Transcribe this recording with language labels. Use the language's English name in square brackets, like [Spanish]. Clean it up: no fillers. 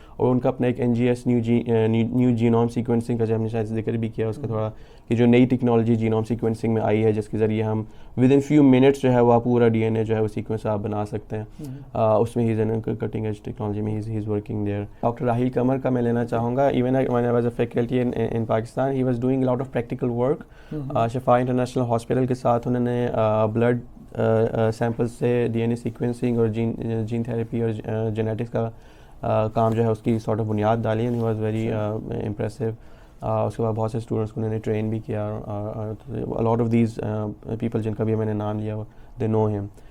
[Urdu] اور ان کا اپنا ایک NGS نیو جینوم سیکوینسنگ کا جو ہم نے شاید ذکر بھی کیا اس کا تھوڑا, کہ جو نئی ٹیکنالوجی جینوم سیکوینسنگ میں آئی ہے, جس کے ذریعے ہم [English] within few minutes [Urdu] جو ہے وہ پورا DNA جو ہے وہ سیکوینس آپ بنا سکتے ہیں. اس میں [English] ہی is cutting edge technology [Urdu] میں [English] He is working there. [Urdu] Doctor Raheel Qamar کا میں لینا چاہوں گا. [English] Even when I was a faculty in Pakistan, he was doing a lot of practical work. [Urdu] شفا انٹرنیشنل ہاسپٹل کے ساتھ انہوں نے بلڈ سیمپل سے DNA سیکوینسنگ اور جین تھیراپی اور جینیٹکس کا کام جو ہے اس کی سارٹ آف بنیاد ڈالی, [English] And he was very impressive. [Urdu] اس کے بعد بہت سے اسٹوڈنٹس کو انہوں نے ٹرین بھی کیا. [English] lot of these people [Urdu] جن کا بھی میں نے نام لیا [English] They know ہم.